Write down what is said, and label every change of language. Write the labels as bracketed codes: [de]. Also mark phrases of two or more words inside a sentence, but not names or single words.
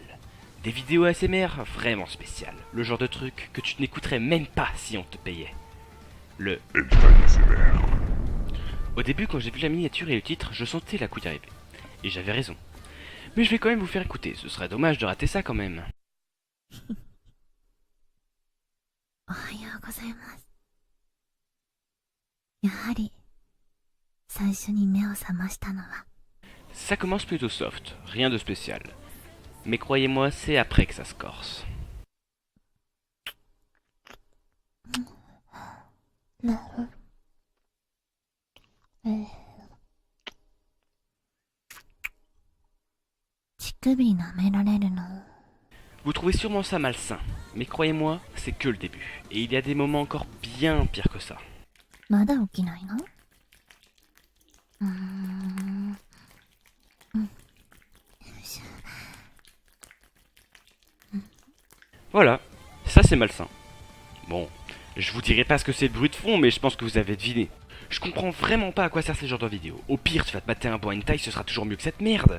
[fr] Des vidéos ASMR vraiment spéciales, le genre de truc que tu n'écouterais même pas si on te payait. Le ASMR. Au début, quand j'ai vu la miniature et le titre, je sentais la couille arriver. Et j'avais raison. Mais je vais quand même vous faire écouter, ce serait dommage de rater ça quand même. [ja] おはようございます。やはり、最初に目を覚ましたのは。 [fr] Ça commence plutôt soft, rien de spécial. Mais croyez-moi, c'est après que ça se corse. [ja] なる。乳首舐められるの。 [fr] Vous trouvez sûrement ça malsain, mais croyez-moi, c'est que le début. Et il y a des moments encore bien pires que ça. [ja] まだ起きないの？ [fr] Voilà, ça c'est malsain. Bon, je vous dirai pas ce que c'est le bruit de fond, mais je pense que vous avez deviné. Je comprends vraiment pas à quoi sert ce genre de vidéo. Au pire, tu vas te mater un bon hentai, ce sera toujours mieux que cette merde.